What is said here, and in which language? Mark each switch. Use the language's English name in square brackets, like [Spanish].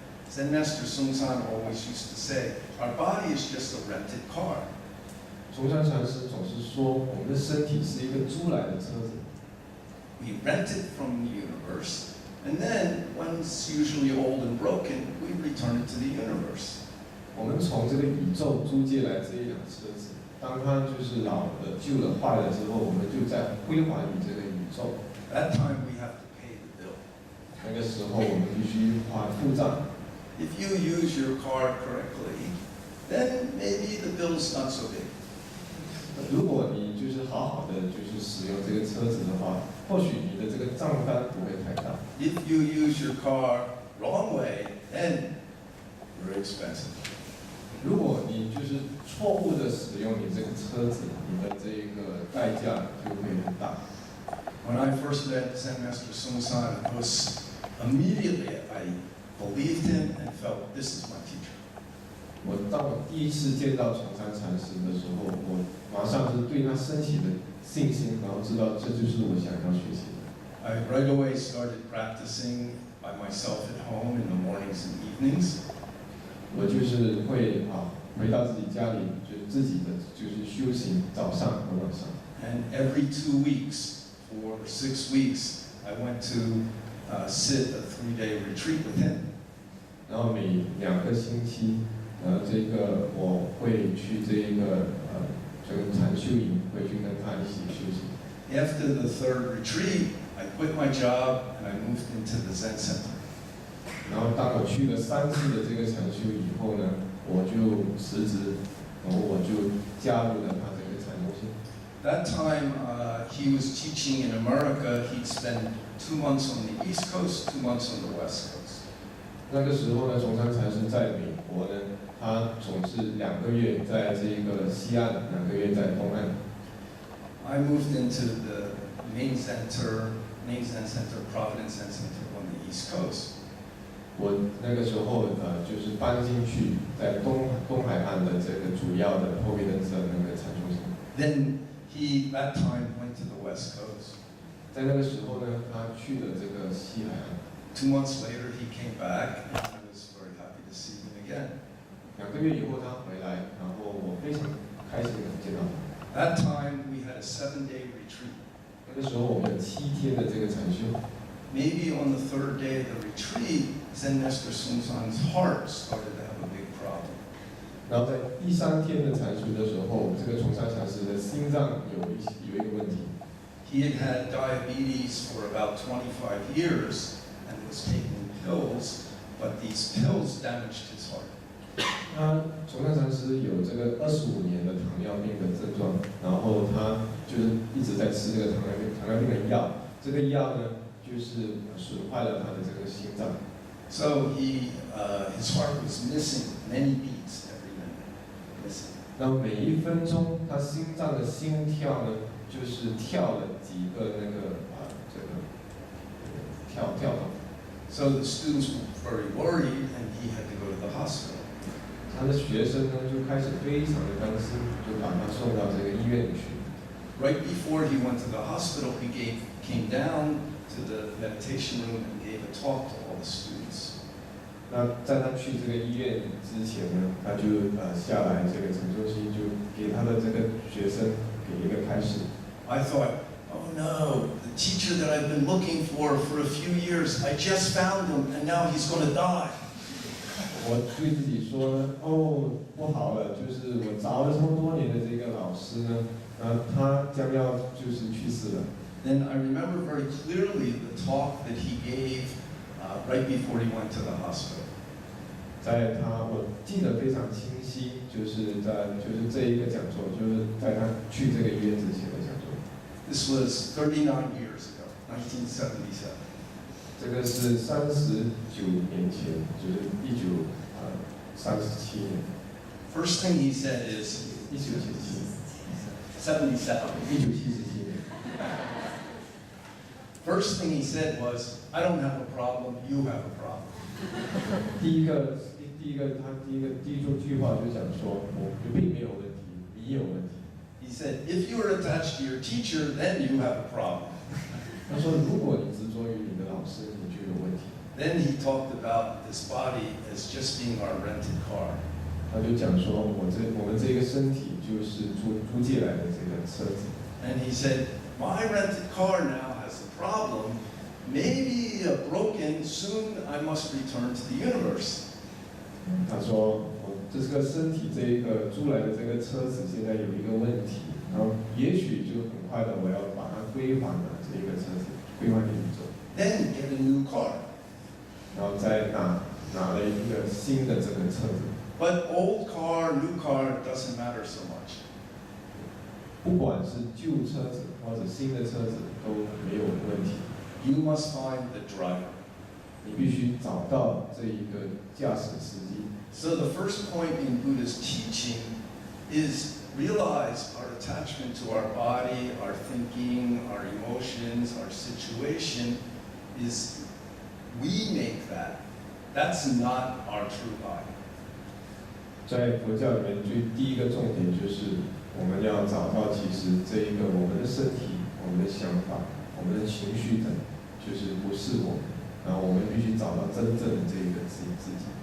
[English] Zen Master Sung San always used to say, our body is just a rented car. [Chinese] 中山禅师总是说，我们的身体是一个租来的车子， [English] We rent it from the universe, and then, when it's usually old and broken, we return it to the universe. [Chinese] 我们从这个宇宙租借来这一辆车子，当它就是老了、旧了、坏了之后，我们就再归还于这个宇宙。 [English] That time we have to pay the bill. [Chinese] 那个时候我们必须付账。 [English] If you use your car correctly, then maybe the bill's not so big. [Chinese] 如果你就是好好的就是使用这个车子的话，或许你的这个账单不会太大。 [English] If you use your car wrong way, then very expensive. [Chinese] 如果你就是错误的使用你这个车子，你的这个代价就会很大。 [English] When I first met Zen Master Sung San, I was immediately I believed him and felt this is my teacher. [Chinese] 当我第一次见到崇山禅师的时候，我马上是对他升起的信心，然后知道这就是我想要学习的。 [English] I right away started practicing by myself at home in the mornings and evenings. [Chinese] 我就是会回到自己家里，就是自己的就是修行，早上和晚上。 [English] And every 2 weeks or 6 weeks, I went to sit a 3-day retreat with him. [Chinese] 然后每2个星期，这个我会去这个禅修营，会去跟他一起修行。 [English] After the 3rd retreat, I quit my job and I moved into the Zen Center. [Chinese] 然后当我去了3次的这个禅修以后呢，我就辞职，然后我就加入了他这个禅中心。 [English] That time, he was teaching in America. He'd spend 2 months on the East Coast, 2 months on the West Coast. [Chinese] 那个时候呢，崇山禅师在美国呢，他总是2个月在这个西岸，2个月在东岸。 [English] I moved into the main Zen Center, Providence Zen Center on the East Coast. [Chinese] 我那个时候就是搬进去，在东海岸的这个主要的Providence的那个禅中心。 [English] Then he, that time, went to the West Coast. [Chinese] 在那个时候呢，他去了这个西海岸。 [English] 2 months later, he came back, and I was very happy to see him again. [Chinese] 2个月以后他回来，然后我非常开心的见到他。 [English] That time, we had a 7-day retreat. [Chinese] 那个时候我们有7天的这个禅修。 [English] Maybe on the 3rd day of the retreat, Zen Master Sung San's heart started to have a big problem. [Chinese] 然后在第3天的禅修的时候，这个崇山禅师的心脏有一个问题。 [English] He had had diabetes for about 25 years and was taking pills, but these pills damaged his heart. [Chinese] 崇山禅师有这个25年的糖尿病的症状，然后他就是一直在吃这个糖尿病的药，这个药呢就是损坏了他的这个心脏。 [English] So his heart was missing many beats every minute, missing. [Chinese] 然后每1分钟，他心脏的心跳呢，就是跳了几个那个这个跳动。 [English] So the students were very worried, and he had to go to the hospital. [Chinese] 他的学生呢就开始非常的担心，就把他送到这个医院里去。 [English] Right before he went to the hospital, he came down to the meditation room and gave a talk to all the students. [Chinese] 那在他去这个医院之前呢，他就下来这个禅中心，就给他的这个学生给一个开始。 [English] I thought, oh no, the teacher that I've been looking for a few years, I just found him, and now he's going to die. [Chinese] 我对自己说，哦，不好了，就是我找了这么多年的这个老师呢，他将要就是去世了。 [English] Then I remember very clearly the talk that he gave right before he went to the hospital. [Chinese] 我记得非常清晰，就是这一个讲座，就是在他去这个医院之前的讲座。 [English] This was 39 years ago, 1977. [Chinese] 这个是39年前，就是1937年。 [English] First thing he said is [Chinese] 1977 年。 [English] First thing he said was, I don't have a problem, you have a problem. [Chinese] 第一句话就讲说，我并没有问题，你有问题。 [English] He said, if you are attached to your teacher, then you have a problem. [Chinese] 他说，如果你执着于你的老师，你就有问题。 [English] Then he talked about this body as just being our rented car. [Chinese] 他就讲说，我们这个身体就是租借来的这个车子。 [English] And he said, my rented car now has a problem, maybe broken, soon I must return to the universe. [Chinese] 他说，我这个身体这一个租来的这个车子现在有一个问题，然后也许就很快的我要把它归还了这一个车子，归还给宇宙。 [English] Then get a new car. [Chinese] 然后再拿了一个新的这个车子。 [English] But old car, new car, doesn't matter so much. [Chinese] 不管是旧车子或者新的车子都没有问题。 [English] You must find the driver. [Chinese] 你必须找到这一个驾驶司机。 [English] So the first point in Buddha's teaching is realize our attachment to our body, our thinking, our emotions, our situation is we make that. That's not our true I. [Chinese] 在佛教里面，第一个重点就是我们要找到，其实这一个我们的身体、我们的想法、我们的情绪等，就是不是我们。然后我们必须找到真正的这一个自己。